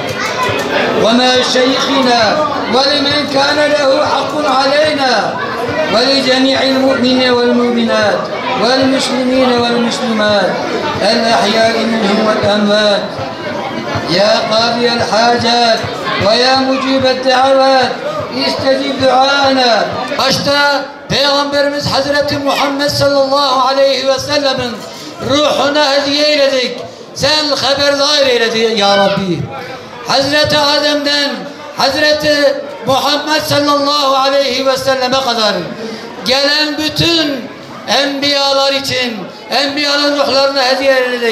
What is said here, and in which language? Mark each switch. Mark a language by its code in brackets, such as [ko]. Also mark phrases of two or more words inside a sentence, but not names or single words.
[ar] ومشايخنا ولمن كان له حق علينا ولجميع المؤمنين والمؤمنات والمسلمين والمسلمات الأحياء منهم والأموات يا قاضي الحاجات ويا مجيب الدعوات استجب دعاءنا. [tr] Başta Peygamberimiz Hazreti Muhammed [ar] صلى الله عليه وسلم [tr] ruhuna hediye eyledik. Sen haberdar eyledi [ar] يا رب. [tr] Hazreti Adem'den Hazreti Muhammed [ar] صلى الله عليه وسلم [tr] kadar gelen bütün enbiyalar için enbiyanın ruhlarına hediye eyledik.